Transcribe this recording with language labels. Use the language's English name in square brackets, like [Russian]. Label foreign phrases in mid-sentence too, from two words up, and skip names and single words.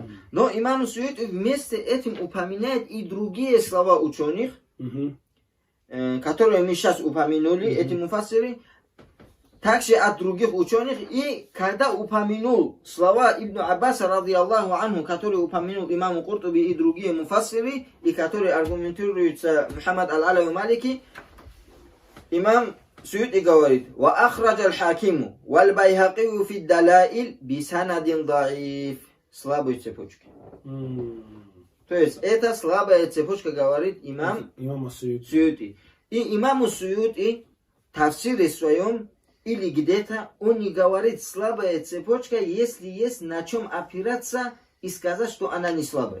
[Russian] Но имам Суюти вместе этим упоминает и другие слова ученых, которые мы сейчас упомянули, эти муфассиры, также от других ученых. И когда упомянул слова Ибн Аббаса, [Arabic] رضي الله عنه, [Russian] который упомянул имам Куртуби и другие муфассиры, и которые аргументируются Мухаммад аль-Алави Малики, имам Суюти говорит, [Arabic] وَأَخْرَجَ الْحَاكِمُ وَالْبَيْهَقِيُّ فِي الدَّلَائِلِ بِسَنَدٍ ضَعِيفٍ. [Russian] Слабые цепочки. То есть это слабая цепочка, говорит имам Суюти. И имаму Суюти в тафсире своем или где-то он не говорит слабая цепочка, если есть на чем опираться и сказать, что она не слабая.